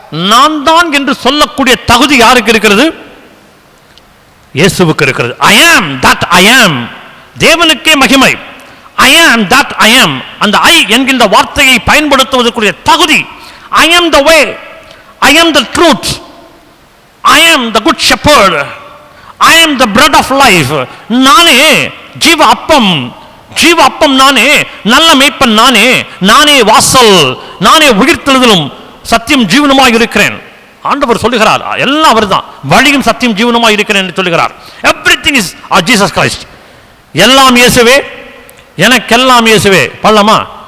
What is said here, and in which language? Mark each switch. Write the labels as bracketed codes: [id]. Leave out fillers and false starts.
[ta] நான் தான் என்று சொல்லக்கூடிய தகுதி யாருக்கு இருக்கிறது? இயேசுவுக்கு இருக்கிறது. [en] I am that I am. [ta] தேவனுக்கே மகிமை. [en] I am that I am. [ta] அந்த I என்கின்ற வார்த்தையை பயன்படுத்துவதற்குரிய தகுதி. [en] I am the way, I am the truth, I am the good shepherd, I am the bread of life. [ta] நானே ஜீவ அப்பம், ஜீவ அப்பம் நானே, நல்ல மேய்ப்பன் நானே, நானே வாசல், நானே உயிர்த்தெழுதலும் சத்தியம் ஜீவனுமாய் இருக்கிறேன். ஆண்டவர் சொல்லுகிறார், எல்லாம் அவர்தான், வழியும் சத்தியம் ஜீவனுமாய் இருக்கிறேன் என்று சொல்லுகிறார். [en] Everything is Jesus Christ. [ta] எல்லாம் இயேசுவே, எனக்கெல்லாம் இயேசுவே. பாடலாமா?